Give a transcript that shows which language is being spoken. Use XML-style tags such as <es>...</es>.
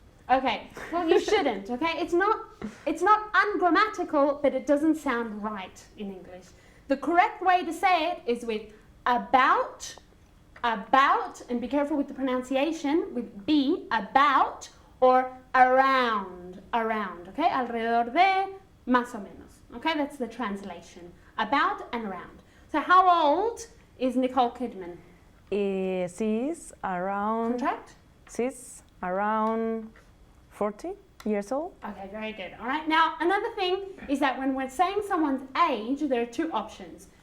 <en>Okay, well you shouldn't, okay? It's not ungrammatical, but it doesn't sound right in English. The correct way to say it is with about, and be careful with the pronunciation, with be, about, or around, okay?</en> <es>Alrededor de, más o menos, okay?</es> <en>That's the translation. About and around. So how old is Nicole Kidman? She's around. Contract? She's around 40 years old. Okay, very good. All right. Now, another thing is that when we're saying someone's age, there are two options.</en>